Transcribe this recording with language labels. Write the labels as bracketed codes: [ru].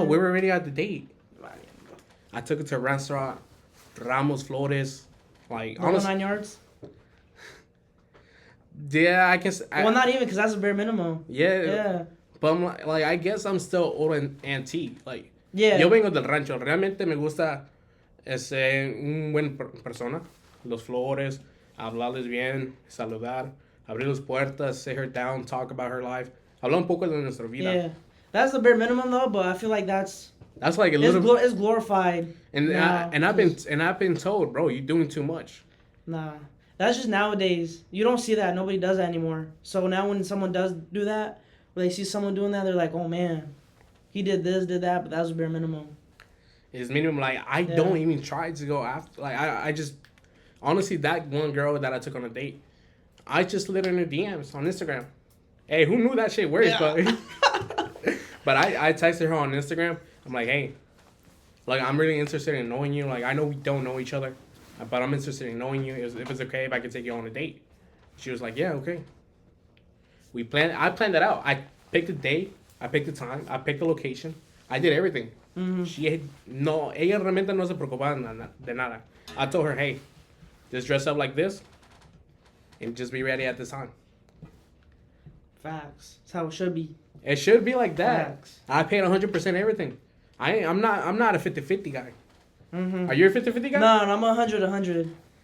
[en] No, we were already at the date. I took her to a restaurant, Ramos Flores. Like, All honestly, 9 yards? yeah, I guess. Well, not even because that's a bare minimum. Yeah. Yeah. But I'm like, I guess I'm still old and antique. Like, Yeah. [es] yo vengo del rancho. Realmente me gusta ser un buen persona. Los flores, hablarles bien, saludar, abrir las puertas, [en] sit her down, talk about her life. [es] Hablar un poco de nuestra vida. [en] Yeah. That's the bare minimum though, but I feel like that's That's like a little. it's glorified. And now, I've been told, bro, you're doing too much. Nah. That's just nowadays. You don't see that. Nobody does that anymore. So now when someone does do that, when they see someone doing that, they're like, oh man, he did this, did that, but that was bare minimum. It's minimum. Like, I don't even try to go after. Like, I just honestly, that one girl that I took on a date, I just slid in her DMs on Instagram. Hey, who knew that shit works? Yeah. But I texted her on Instagram. I'm like, hey, like, I'm really interested in knowing you. Like, I know we don't know each other, but I'm interested in knowing you. If it's okay if I could take you on a date. She was like, yeah, okay. I planned that out. I picked the date, I picked the time, I picked the location, I did everything. [es] Ella realmente no se preocupaba de nada. [en] I told her, hey, just dress up like this, and just be ready at this time. Facts. That's how it should be. It should be like that. Facts. I paid 100% everything. I'm not a 50-50 guy. Are you a 50-50 guy? No, I'm 100.